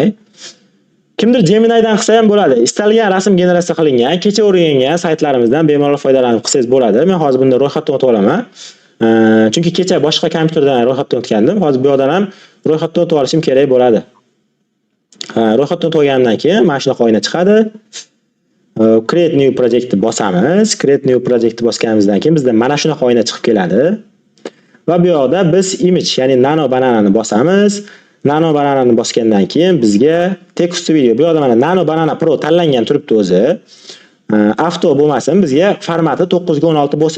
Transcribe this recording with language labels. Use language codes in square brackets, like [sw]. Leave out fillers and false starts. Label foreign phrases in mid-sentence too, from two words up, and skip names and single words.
[uz] Kimdir Gemini'dan qilsa ham bo'ladi. Istalgan rasm generatsiya qilingan, kecha o'rgangan saytlarimizdan bemalol foydalanib qilsangiz bo'ladi. Men hozir bunda ro'yxatdan o'tib olaman. Chunki kecha boshqa kompyuterdan ro'yxatdan o'tgandim. Hozir bu yerdan ham ro'yxatdan o'tib olishim kerak bo'ladi. Ro'yxatdan o'tib olgandan keyin mana shunaqa oyna chiqadi. [en] Create new project [uz] bosamiz. [en] Create new project [uz] bosganimizdan keyin bizda mana shunaqa oyna chiqib keladi. Va bu yerda biz image, ya'ni nano bananani bosamiz. Nano bananani bosgandan keyin bizga [en] text to video. [uz] Bu yerda mana Nano Banana Pro tanlangan turibdi o'zi. Avto bo'lmasin, bizga formati 9 ga 16 bo'lsin.